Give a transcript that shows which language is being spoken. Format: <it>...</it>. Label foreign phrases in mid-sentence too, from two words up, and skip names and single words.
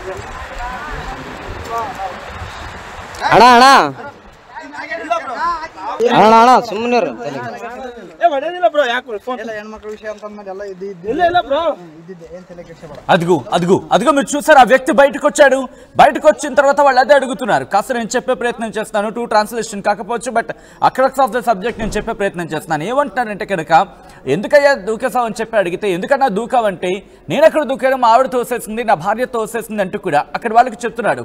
<kn>ಅಣ್ಣ ಅಣ್ಣ ಅಣ್ಣ ಸುಮ್ಮನೆ ಹೊಡೆದಿಲ್ಲ బ్రో. ಯಾಕೆ ఫోన్ ಹೆಣ್ಮಕ್ಳ విషయ ಅಂತ ಎಲ್ಲ ಇಲ್ಲ ಇಲ್ಲ బ్రో.</kn> <te>ఇద్దిద్దే ఏం తల ಕೆಡಿಸ್ಬೇಡ. అదుగు మీరు చూసారు ఆ వ్యక్తి బయటకు వచ్చాడు. బయటకు వచ్చిన తర్వాత వాళ్ళు అదే అడుగుతున్నారు. కాస్త నేను చెప్పే ప్రయత్నం చేస్తాను.</te> <en>two translation</en> <te>కాకపోవచ్చు,</te> <en>but a crux of the subject</en> <te>నేను చెప్పే ప్రయత్నం చేస్తున్నాను. ఏమంటున్నారంటే కనుక ఎందుకయ్యా దూకేసావు అని చెప్పి అడిగితే, ఎందుకన్నా దూకావంటే నేను అక్కడ దూకాను, మా ఆవిడ తోసేసింది, నా భార్య తోసేసింది అంటూ కూడా అక్కడ వాళ్ళకి చెప్తున్నాడు.</te>